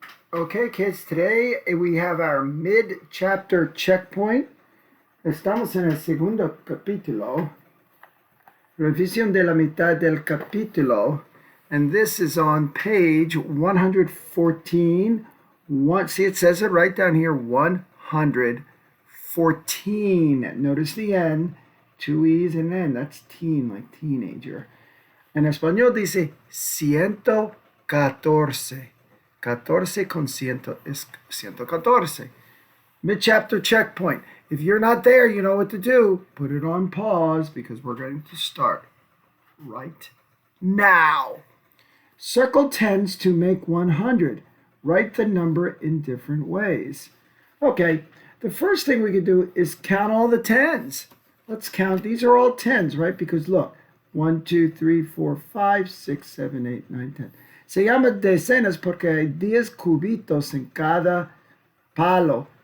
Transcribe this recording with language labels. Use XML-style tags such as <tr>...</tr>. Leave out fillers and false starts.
<en>Okay, kids, today we have our mid-chapter checkpoint.</en> <es>Estamos en el segundo capítulo, revisión de la mitad del capítulo,</es> <en>and this is on page 114. See, it says it right down here, 114. Notice the N, two E's and N, that's teen, like teenager.</en> <es>En español dice 114. 14 con ciento es 114.</es> <en>Mid-chapter checkpoint. If you're not there, you know what to do. Put it on pause because we're going to start right now. Circle tens to make 100. Write the number in different ways. Okay, the first thing we could do is count all the tens. Let's count. These are all tens, right? Because look, 1, 2, 3, 4, 5, 6, 7, 8, 9, 10.</en> <es>Se llama decenas porque hay 10 cubitos en cada palo.</es>